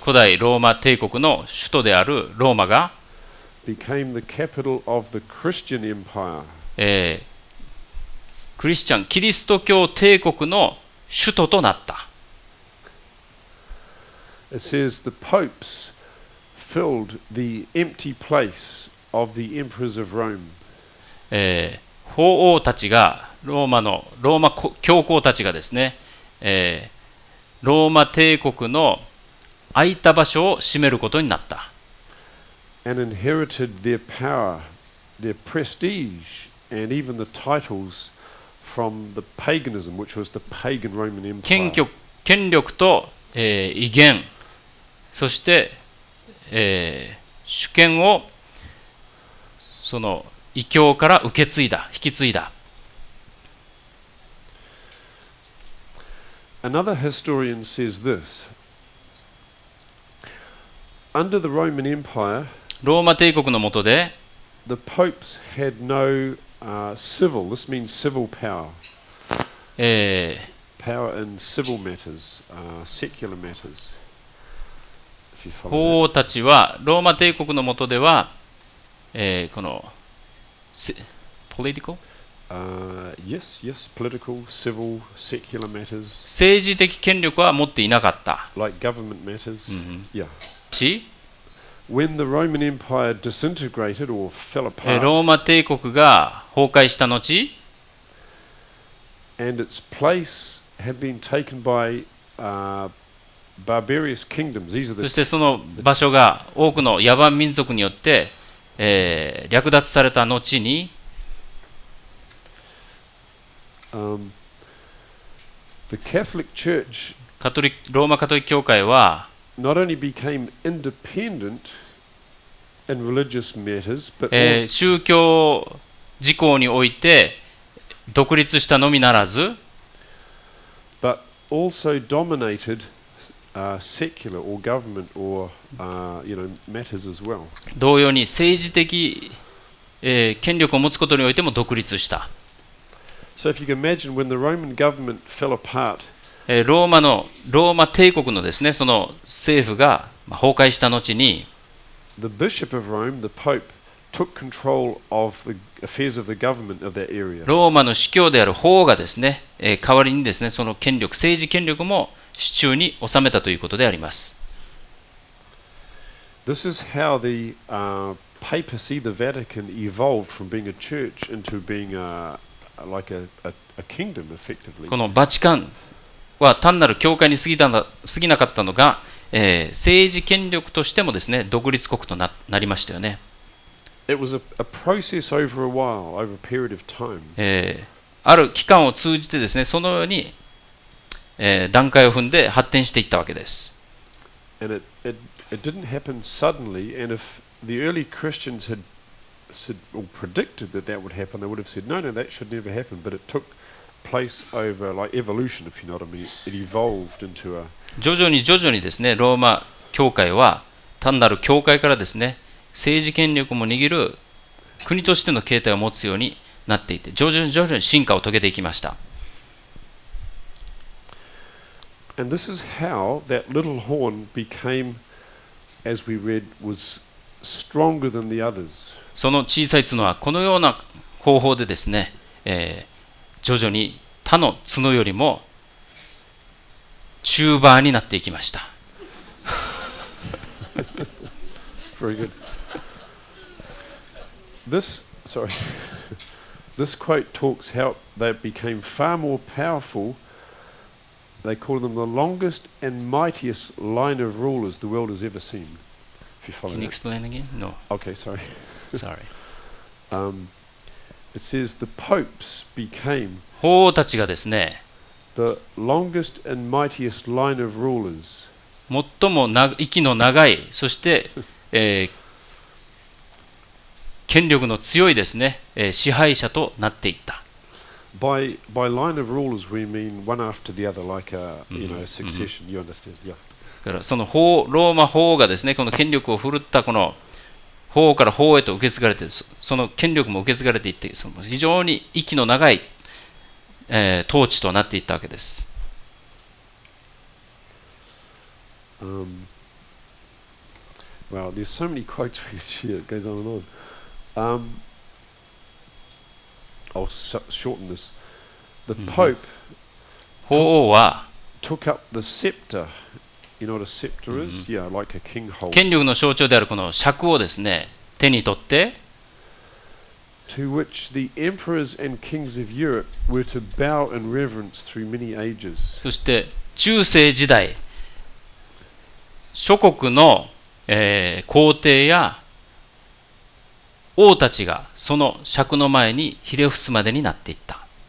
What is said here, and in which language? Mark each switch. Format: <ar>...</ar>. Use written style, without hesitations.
<ja>古代ローマ帝国の首都であるローマが、</ja> <en>became the capital of the Christian Empire.</en> <ja>キリスト教帝国の首都となった。</ja> <en>It says the popes filled the empty place of the emperors of Rome.</en> <ja>法王たちがローマ教皇たちがですね、ローマ帝国の空いた場所を占めることになった。</ja> <en>And inherited their power, their prestige, and even the titles from the paganism, which was the pagan Roman Empire.</en> <ja>権力と、威厳、そして、主権をその異教から引き継いだ。</ja> <en>Another historian says this. Under the Roman Empire,</en> <ja>ローマ帝国の下で、</ja> <en>the popes had no civil, this means civil power. Power in civil matters, secular matters. If you follow</en> <ja>法王たちはローマ帝国の下では、この</ja> <en>political? Yes, political, civil, secular matters. 政治的権力は持っていなかった。 Like government matters. Yeah.</en> <ja>し、</ja> <en>When the Roman Empire disintegrated or fell apart,</en> <ja>ローマ帝国が崩壊した後、</ja> <en>and its place had been taken by barbarous kingdoms. These are</en> <ja>そ</ja> <en>the</en> <ja>してその場所が多くの野蛮民族によって、略奪された後に、</ja> <en>the Catholic Church</en> <ja>ローマカトリック教会は、</ja> <en>not only became independent in religious matters, but</en> <ja>宗教事項において独立したのみならず、</ja> <en>also dominated secular or government or matters as well.</en> <ja>同様に政治的、権力を持つことにおいても独立した。</ja> <en>So if you can imagine when the Roman government fell apart,</en> <ja>ローマ帝国のですね、その政府が崩壊した後に、</ja> <en>the Bishop of Rome, the Pope, took control of the affairs of the government of that area.</en> <ja>ローマの司教である法がですね、代わりにですね、その権力、政治権力も手中に収めたということであります。</ja> <en>This is how the papacy, the Vatican, evolved from being a church into being like a kingdom, effectively.</en> <ja>このバチカンは単なる教会に過ぎなかったのが、政治権力としてもですね、独立国と なりましたよね。</ja> <en>It was a process over a while, over a period of time.</en> <ja>ある期間を通じてですね、そのように、段階を踏んで発展していったわけです。</ja> <en>And it didn't happen suddenly, and if the early Christians had said or predicted that that would happen, they would have said, no, that should never happen. But it took place over like evolution, if you know what I mean. It evolved into a...</en> <ja>徐々にですね、ローマ教会は単なる教会からですね、政治権力も握る国としての形態を持つようになっていて、徐々に進化を遂げていきました。</ja> <en>And this is how that little horn became, as we read, was stronger than the others.</en> <ja>その小さい角はこのような方法でですね、徐々に他の角よりも中盤になっていきました。</ja> <en>Very good. This quote talks how they became far more powerful. They call them the longest and mightiest line of rulers the world has ever seen. If you follow Can you explain again? No. Okay, sorry. Sorry. It says the popes became</en> <ja>法王たちがですね、</ja> <en>the longest and mightiest line of rulers.</en> <ja>最も息の長い、そして、権力の強いですね、支配者となっていった。</ja> <en>By line of rulers we mean one after the other, like a succession. You understand? Yeah.</en> <ja>だからそのローマ法王がですね、この権力を振るったこの法王から法王へと受け継がれて、その権力も受け継がれていって、その非常に息の長い、統治となっていったわけです。</ja> <en>Wow, there's so many quotes we could share. It goes on and on. I'll shorten this. The Pope</en> <ja>法王は</ja> <en>took up the scepter. You know what a scepter is? Yeah, like a king holds.</en> <ja>権力の象徴であるこの尺をですね、手に取って、</ja> <en>to which the emperors and kings of Europe were to bow in reverence through many ages.</en> <ja>そして中世時代、諸国の、皇帝や王たちがその尺の前にひれ伏すまでになっていった。</ja>